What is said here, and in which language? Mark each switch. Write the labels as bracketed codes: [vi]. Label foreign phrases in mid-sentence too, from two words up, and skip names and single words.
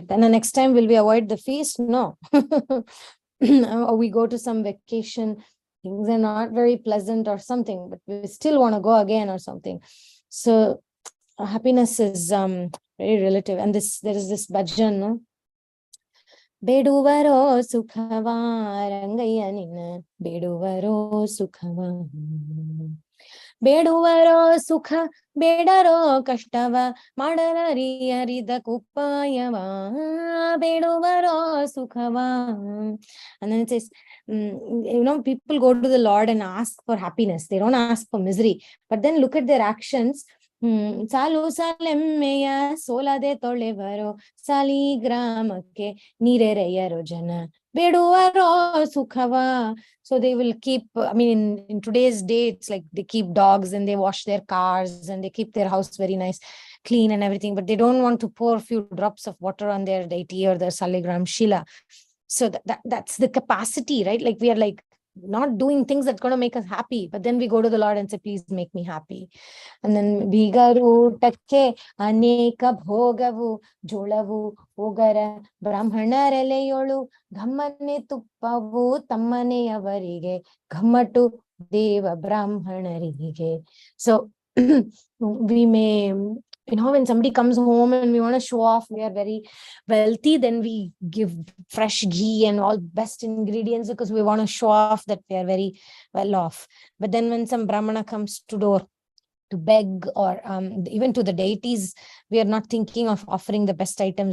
[en] Then the next time will we avoid the feast? No. Or we go to some vacation, things are not very pleasant or something, but we still want to go again or something. So happiness is very relative. And there is this bhajan, no? [kn] ಬೇಡುವರೋ ಸುಖವ ರಂಗಯ್ಯ ನಿನ್ನ ಬೇಡುವರೋ ಸುಖವ ಬೇಡುವರೋ ಸುಖ ಬೇಡರೋ ಕಷ್ಟವ ಮಾಡಲರಿಯರಿದ ಕುಪ್ಪಾಯವ ಬೇಡುವರೋ ಸುಖವ. [en] And then it says, people go to the Lord and ask for happiness. They don't ask for misery. But then look at their actions. [kn] ಸಾಲು ಸಾಲೆಮ್ಮೆಯ ಸೋಲದೆ ತೊಳೆವರೋ ಸಾಲಿಗ್ರಾಮಕ್ಕೆ ನೀರೆರೆಯರೋ ಜನ ಬೇಡುವರೋ ಸುಖವ. [en] So they will keep, in today's day, it's like they keep dogs and they wash their cars and they keep their house very nice, clean and everything, but they don't want to pour a few drops of water on their deity or their saligram shila. So that's the capacity, right? Like we are like not doing things that's going to make us happy, but then we go to the Lord and say, please make me happy. And then [kn] ಬೀಗರೂಟಕ್ಕೆ ಅನೇಕ ಭೋಗವು ಜೋಳವು ಹೋಗರ ಬ್ರಾಹ್ಮಣರೆಲೆಯೋಳು ಘಮ್ಮನೆ ತುಪ್ಪವು ತಮ್ಮನೆಯವರಿಗೆ ಘಮ್ಮಟು ದೇವ ಬ್ರಾಹ್ಮಣರಿಗೆ. [en] So we may, when somebody comes home and we want to show off we are very wealthy, then we give fresh ghee and all best ingredients because we want to show off that we are very well off. But then when some brahmana comes to door to beg, or even to the deities, we are not thinking of offering the best items.